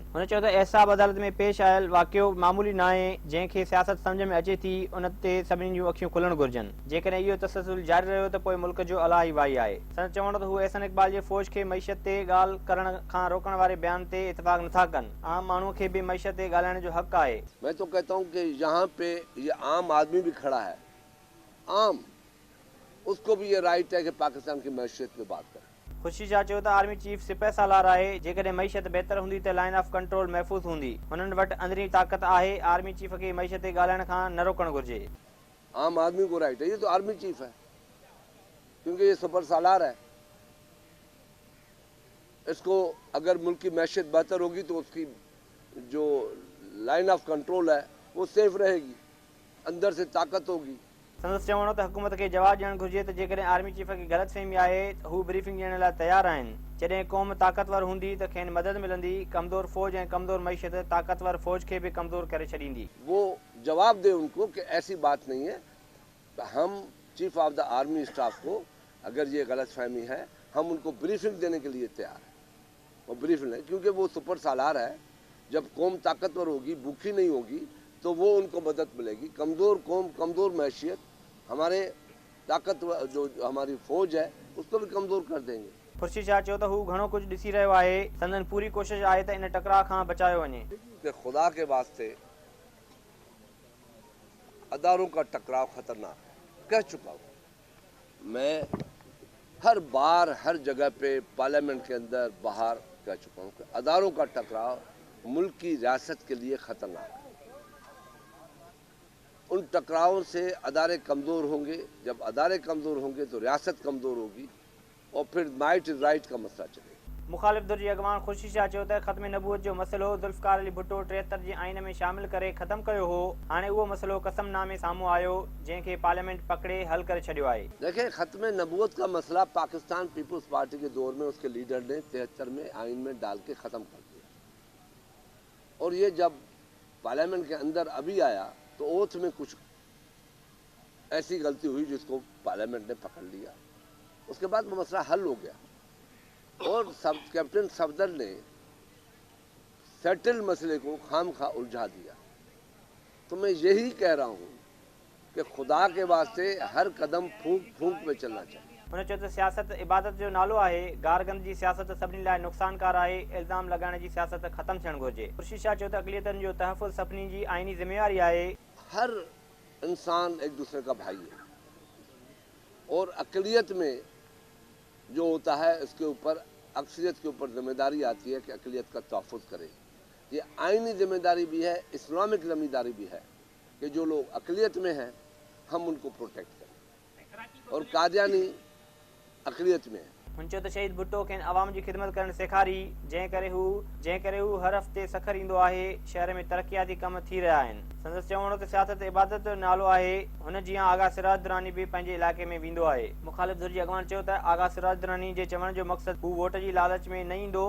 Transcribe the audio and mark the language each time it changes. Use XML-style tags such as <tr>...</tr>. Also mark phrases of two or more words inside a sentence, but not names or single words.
<sd>हुन चयो त एहसाब अदालत में पेश आयल वाक़ियो मामूली न आहे। जंहिंखे सियासत सम्झ में अचे थी उन ते सभिनी जूं अखियूं खुलणु घुर्जनि। जेकॾहिं इहो तसलसल जारी रहियो त पोइ मुल्क जो अलाह ई वाही आहे। संदसि चवण त हू एहसन इक़बाल जे फ़ौज खे मईशत ते ॻाल्हि करण खां रोकण वारे बयान ते इतफ़ाक़ नथा कनि। आम माण्हू खे भी मईशत ते ॻाल्हाइण जो हक़ आहे।</sd> <ur>میں تو کہتا ہوں کہ یہاں پہ یہ عام آدمی بھی کھڑا ہے، عام، اس کو بھی یہ رائٹ ہے کہ پاکستان کی معیشت پہ بات کرے.</ur> <sd>खुर्शीद शाह चयो त</sd> <en>army chief</en> <sd>सिपह सालार आहे। जेकॾहिं मईशत बहितर हूंदी त</sd> <en>line of control</en> <sd>महफ़ूज़ हूंदी। हुननि वटि अंदरी ताक़त आहे।</sd> <en>army chief</en> <sd>खे मईशत ते ॻाल्हाइण खां न रोकणु घुर्जे।</sd> <ur>عام آدمی کو رائٹ ہے، یہ تو</ur> <en>army chief</en> <ur>ہے کیونکہ یہ سپر سالار ہے. اس کو اگر ملک کی معیشت بہتر ہوگی تو اس کی جو</ur> <en>line of control</en> <ur>ہے وہ سیف رہے گی، اندر سے طاقت ہوگی.</ur> <sd>संदसि चवण त हुकूमत खे जवाबु ॾियणु घुर्जे त जेकॾहिं</sd> <en>army chief</en> <sd>खे ग़लतफ़हमी आहे त हू ब्रीफिंग ॾियण लाइ तयारु आहिनि। जॾहिं क़ौम ताक़तवर हूंदी त खेनि मदद मिलंदी। कमज़ोर फ़ौज ऐं कमज़ोर मईशत ताक़तवर फ़ौज खे भी कमज़ोर करे छॾींदी।</sd> <ur>وہ جواب دے ان کو کہ ایسی بات نہیں ہے۔ ہم</ur> <en>chief of the army staff</en> <ur>کو اگر یہ غلط فہمی ہے ہم ان کو بریفنگ دینے کے لیے تیار ہیں. وہ بریفنگ ہے کیونکہ وہ سپر سالار ہے۔ جب قوم طاقتور ہوگی، بھوکی نہیں ہوگی، تو وہ ان کو مدد ملے گی. کمزور قوم، کمزور معیشت ہمارے طاقتور جو ہماری فوج ہے اس کو بھی کمزور کر دیں گے.</ur> <sd>खुर्शीद शाह चयो त हू घणो कुझु ॾिसी रहियो आहे। संदन पूरी कोशिश आहे त इन टकराव खां बचायो वञे।</sd> <ur>کہ خدا کے واسطے اداروں کا ٹکراؤ خطرناک ہے. کہہ چکا ہوں میں، ہر بار ہر جگہ پہ پارلیمنٹ کے اندر باہر کہہ چکا ہوں کہ اداروں کا ٹکراؤ ملک کی ریاست کے لیے خطرناک ہے. ان ٹکراؤں سے ادارے کمزور ہوں گے. جب ادارے کمزور ہوں گے تو ریاست کمزور ہوگی اور پھر</ur> <en>might is right</en> <ur>کا مسئلہ چلے گا.</ur> <sd>मुखालिफ़ धुर जे अॻवान खुर्शीद शाह चयो त ख़त्म नबूअत जो मसइलो ज़ुल्फ़िकार अली भुट्टो 73 जे आइन में शामिल करे ख़त्म कयो हो। हाणे उहो मसइलो कसमनामे साम्हूं आयो जंहिंखे पार्लियामेंट पकड़े हल करे छॾियो आहे।</sd> <ur>دیکھیے، ختم نبوت کا مسئلہ پاکستان پیپلز پارٹی کے دور میں اس کے لیڈر نے 73 میں آئین میں ڈال کے ختم کر دیا. اور یہ جب پارلیمنٹ کے اندر ابھی آیا تو اوتھ میں کچھ ایسی غلطی ہوئی جس کو پارلیمنٹ نے پکڑ لیا. اس کے بعد وہ مسئلہ حل ہو گیا اور کیپٹن صفدر نے سیٹل مسئلے کو خوامخواہ الجھا دیا. تو میں یہی کہہ رہا ہوں کہ خدا کے واسطے ہر قدم پھونک پھونک میں چلنا چاہیے.</ur> <sd>हुन चयो त सियासत इबादत जो नालो आहे। गारगंद जी सियासत सभिनी लाइ नुक़सानकार आहे। इल्ज़ाम लॻाइण जी सियासत ख़त्म थियणु घुर्जे। खुर्शीद शाह चयो त अक़लियतुनि जो तहफ़ुज़ सभिनी जी आइनी ज़िम्मेवारी आहे।</sd> <ur>ہر انسان ایک دوسرے کا بھائی ہے اور اقلیت میں جو ہوتا ہے اس کے اوپر اکثریت کے اوپر ذمہ داری آتی ہے کہ اقلیت کا تحفظ کرے. یہ آئینی ذمہ داری بھی ہے، اسلامک ذمہ داری بھی ہے کہ جو لوگ اقلیت میں ہیں ہم ان کو پروٹیکٹ کریں. اور قادیانی اقلیت میں ہے.</ur> <sd>हुन चयो त शहीद भुट्टो खेनि अवाम जी ख़िदमत करणु सेखारी। जंहिं करे हू हर हफ़्ते सखर ईंदो आहे। शहर में तरक़ियाती कम थी रहिया आहिनि। संदसि चवण त सियासत इबादत जो नालो आहे। हुन जीअं आगा सिराज दुरानी भी पंहिंजे इलाइक़े में वेंदो आहे। मुखालिफ़ धुर जे अॻवान चयो त आगा सिराज दुरानी जे चवण जो मक़सदु हू वोट जी लालच में न ईंदो।</sd>